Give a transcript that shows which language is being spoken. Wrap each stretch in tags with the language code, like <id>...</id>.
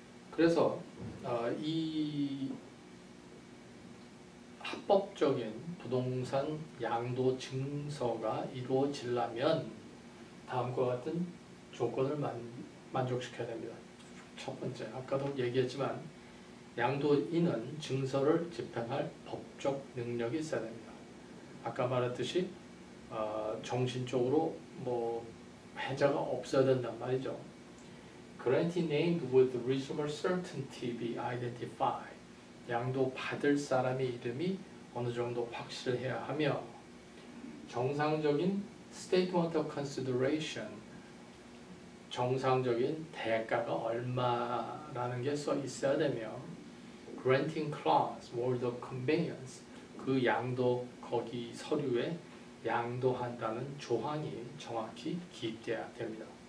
<ko>그래서 이 합법적인 부동산 양도 증서가 이루어지려면 다음과 같은 조건을 만족시켜야 됩니다. 첫 번째, 아까도 얘기했지만 양도인은 증서를 집행할 법적 능력이 있어야 됩니다. 아까 말했듯이 정신적으로 해자가 없어야 된단 말이죠.</ko> <en>Grantee named with reasonable certainty be identified.</en> <ko>양도 받을 사람의 이름이 어느 정도 확실해야 하며 정상적인 statement of consideration, 정상적인 대가가 얼마라는 게 써 있어야 되며 granting clause, word of conveyance, 그 양도 거기 서류에 양도한다는 조항이 정확히 기입돼야 됩니다.</ko>